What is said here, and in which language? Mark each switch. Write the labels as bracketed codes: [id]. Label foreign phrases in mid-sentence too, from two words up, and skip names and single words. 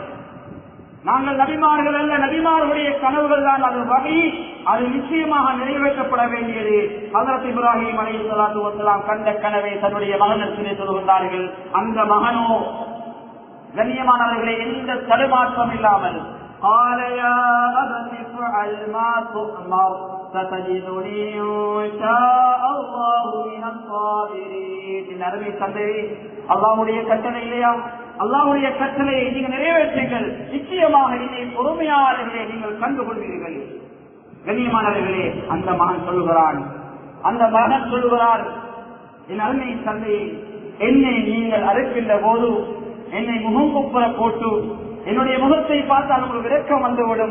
[ta] நாங்கள் நபிமார்கள் அல்ல, நபிமார்களுடைய கனவுகள் தான் அது வகை. அது நிச்சயமாக நிறைவேற்றப்பட வேண்டியது. ஹஜ்ரத் இப்ராஹிம் [ar] عليه الصلاة والسلام [ta] கண்ட கனவை தன்னுடைய மகனிடத்திலே சொல்கிறார்கள். அந்த மகனோ கண்ணியமானவர்களே எந்த தடுமாற்றம் இல்லாமல் [ar] قال يا أبت افعل ما تؤمر ستجدني إن شاء الله من الصابرين. [ta] என் அருமை தந்தையே, அல்லாஹ்வுடைய கட்டளை இல்லையா? அல்லாஹ்வுடைய கட்டளையை நீங்கள் நிறைவேற்றுங்கள். நிச்சயமாக என்னை பொறுமையாளர்களே நீங்கள் கண்டுகொள்வீர்கள். கண்ணியமானவர்களே, அந்த மகன் சொல்லுகிறார், என் அருமை தந்தையை, என்னை நீங்கள் அறுக்கின்ற போது என்னை முகம் குப்புற போட்டு என்னுடைய முகத்தை பார்த்தால் உங்களுக்கு விரக்கம் வந்துவிடும்.